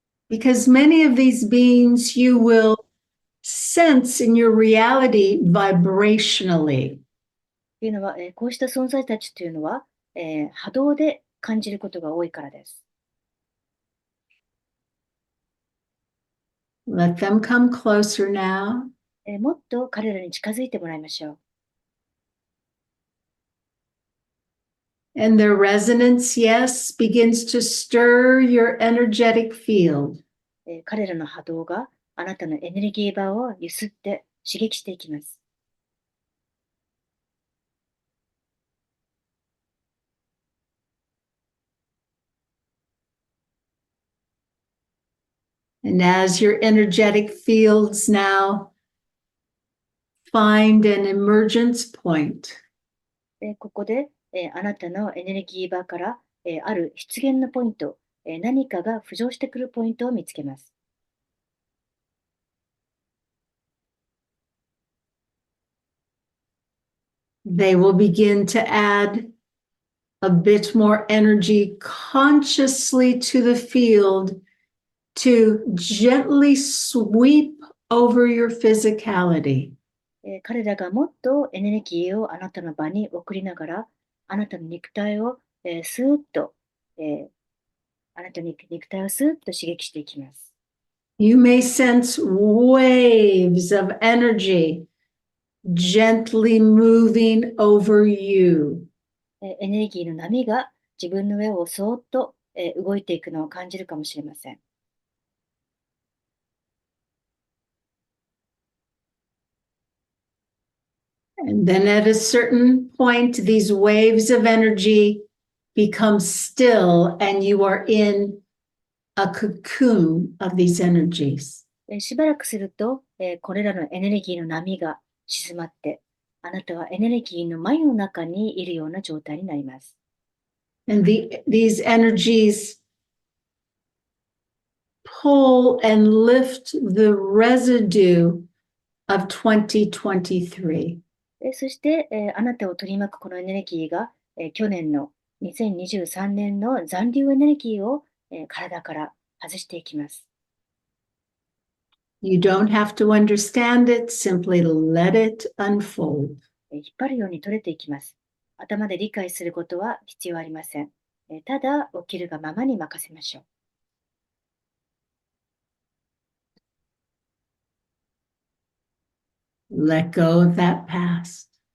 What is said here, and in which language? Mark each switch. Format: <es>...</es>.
<en>Because many of these beings you will sense in your reality vibrationally.</en> <ja>というのは、こうした存在たちというのは、波動で感じることが多いからです。</ja> <en>Let them come closer now.</en> <ja>もっと彼らに近づいてもらいましょう。</ja> <en>And their resonance, yes, begins to stir your energetic field.</en> <ja>彼らの波動があなたのエネルギー場を揺すって刺激していきます。</ja> <en>And as your energetic fields now find an emergence point,</en> <ja>ここで、あなたのエネルギー場から、ある出現のポイント、何かが浮上してくるポイントを見つけます。</ja> <en>they will begin to add a bit more energy consciously to the field to gently sweep over your physicality.</en> <ja>彼らがもっとエネルギーをあなたの場に送りながら、あなたの肉体を、スーッと、あなたの肉体をスーッと刺激していきます。</ja> <en>You may sense waves of energy gently moving over you.</en> <ja>エネルギーの波が自分の上をそーっと、動いていくのを感じるかもしれません。</ja> <en>And then at a certain point, these waves of energy become still, and you are in a cocoon of these energies.</en> <ja>しばらくすると、これらのエネルギーの波が静まって、あなたはエネルギーの繭の中にいるような状態になります。</ja> <en>And these energies pull and lift the residue of 2023.</en> <ja>そして、あなたを取り巻くこのエネルギーが、去年の2023年の残留エネルギーを、体から外していきます。</ja> <en>You don't have to understand it, simply let it unfold.</en> <ja>引っ張るように取れていきます。頭で理解することは必要ありません。ただ、起きるがままに任せましょう。</ja> <en>Let go of that past.</en>